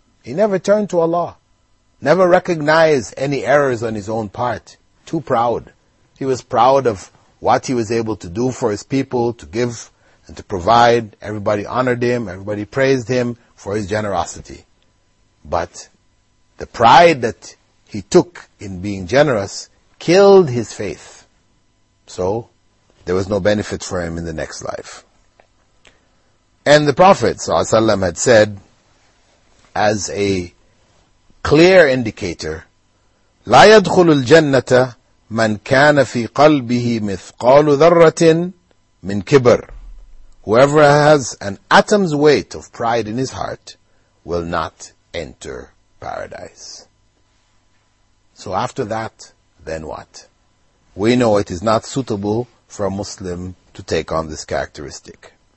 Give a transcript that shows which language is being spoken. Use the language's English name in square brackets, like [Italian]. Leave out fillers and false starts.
[English] He never turned to Allah, never recognized any errors on his own part, too proud. He was proud of what he was able to do for his people, to give and to provide. Everybody honored him, everybody praised him for his generosity. But the pride that he took in being generous killed his faith. So there was no benefit for him in the next life. And the Prophet ﷺ had said, as a clear indicator, [Arabic] لَا يَدْخُلُ الْجَنَّةَ مَنْ كَانَ فِي قَلْبِهِ مِثْقَالُ ذَرَّةٍ مِنْ كِبَرٍ. [English] Whoever has an atom's weight of pride in his heart will not enter paradise. So after that, then what? We know it is not suitable for a Muslim to take on this characteristic.